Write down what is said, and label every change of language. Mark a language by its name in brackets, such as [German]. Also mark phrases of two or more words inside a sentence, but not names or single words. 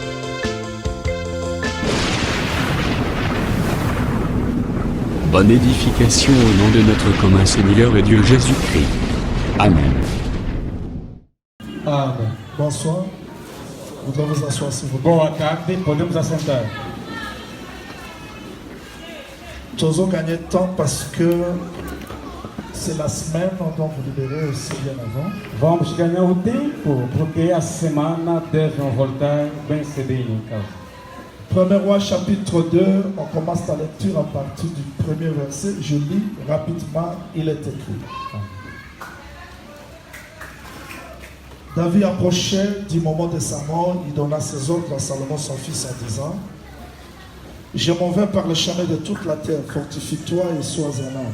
[French] Bonne édification au nom de notre commun Seigneur et Dieu Jésus-Christ. Amen. Amen. Bonsoir. Vous devez vous asseoir s'il vous plaît. [Portuguese] Boa tarde, podemos assentar. [French] Nous avons gagné de temps parce que c'est la semaine, on doit vous libérer aussi bien avant. [Portuguese] Vamos ganhar o tempo, porque a semana devem voltar bem cedinho em casa. [French] 1er Roi chapitre 2, on commence la lecture à partir du premier verset. Je lis rapidement, il est écrit. David approchait du moment de sa mort, il donna ses ordres à Salomon son fils en disant: je m'en vais par le chemin de toute la terre, fortifie-toi et sois un homme.